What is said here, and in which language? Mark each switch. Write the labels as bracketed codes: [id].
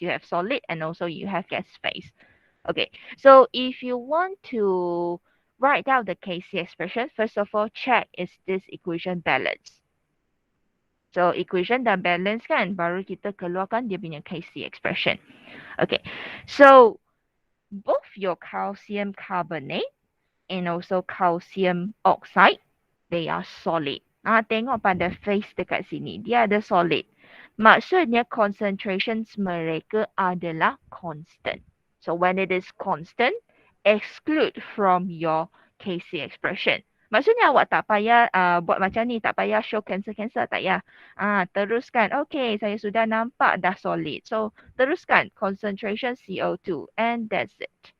[en] You have solid and also you have gas phase. Okay, so if you want to write down the Kc expression, first of all, check is this equation balanced. [ms] So equation dah balance kan, baru kita keluarkan dia punya Kc expression. [en] Okay, so both your calcium carbonate and also calcium oxide, they are solid. [ms] Tengok pada face dekat sini, dia ada solid. Maksudnya concentrations mereka adalah constant. [en] So when it is constant, exclude from your Kc expression. [ms] Maksudnya awak tak payah buat macam ni, tak payah show cancel-cancel, tak payah. Teruskan, okay, saya sudah nampak dah solid. So teruskan concentration CO2 [en] and that's it.